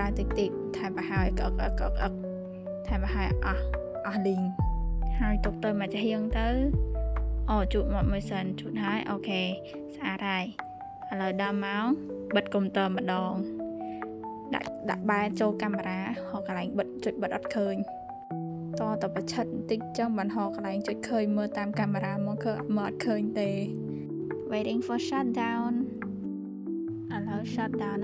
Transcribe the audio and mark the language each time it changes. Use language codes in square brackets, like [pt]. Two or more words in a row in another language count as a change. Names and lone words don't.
[km] តិចថែមប្រហើយកអឹកថែមប្រហើយអស់លីងហើយទុកទៅមួយចាហៀងទៅជូតមកមួយសិន ជូតហើយអូខេស្អាតហើយឥឡូវដល់មកបិទកុំព្យូទ័រម្ដងដាក់បែរចូលកា មេរ៉ាហៅកន្លែងចុចបិទអត់ឃើញតប្រឆិតបន្តិចចឹងបានហៅកន្លែងចុច ឃើញមើលតាមកាមេរ៉ាមកគឺមើលអត់ឃើញទេ [en] waiting for shutdown [km] ឥឡូវ shutdown